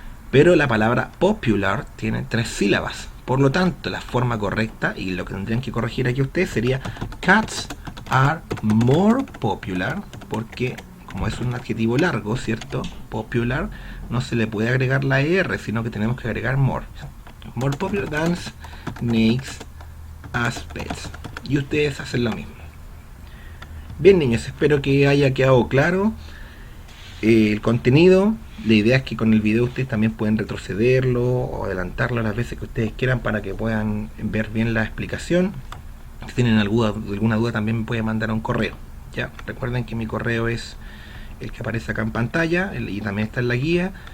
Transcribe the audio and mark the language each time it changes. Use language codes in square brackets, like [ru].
[es] Pero la palabra popular tiene 3 sílabas. Por lo tanto, la forma correcta, y lo que tendrían que corregir aquí ustedes, sería [en] cats are more popular, [es] porque como es un adjetivo largo, ¿cierto? Popular, no se le puede agregar la ER, sino que tenemos que agregar more. [en] More popular than snakes as pets. [es] Y ustedes hacen lo mismo. Bien, niños, espero que haya quedado claro el contenido. La idea es que con el video ustedes también pueden retrocederlo o adelantarlo las veces que ustedes quieran para que puedan ver bien la explicación. Si tienen alguna duda también me pueden mandar un correo. Ya, recuerden que mi correo es el que aparece acá en pantalla y también está en la guía.